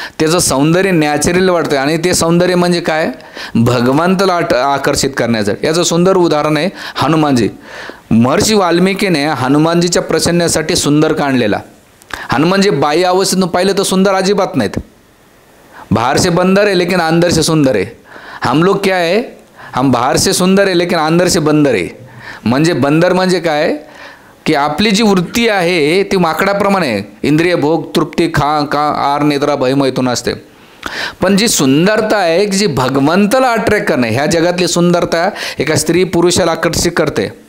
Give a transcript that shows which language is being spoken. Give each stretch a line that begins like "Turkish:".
Marathi: त्याचं सौंदर्य नॅचरल वाटतं आणि ते सौंदर्य म्हणजे काय, भगवंताला आकर्षित करण्याचं. याचं सुंदर उदाहरण आहे हनुमानजी. महर्षी वाल्मिकीने हनुमानजीच्या प्रसन्नासाठी सुंदर काढलेला. हनुमानजी बाह्य अवस्थेतून पाहिलं तर सुंदर अजिबात नाहीत.
Hindi: बाहर से बंदर है लेकिन अंदर से सुंदर है. हम लोग क्या है, हम बाहर से सुंदर है लेकिन अंदर से बंदर है.
Marathi: म्हणजे बंदर म्हणजे काय की आपली जी वृत्ती आहे ती माकडाप्रमाणे इंद्रिय भोग तृप्ती खा आर निद्रा भय मैथून असते. पण जी सुंदरता आहे की जी भगवंताला अट्रॅक्ट करणे, ह्या जगातली सुंदरता एका स्त्री पुरुषाला आकर्षित करते.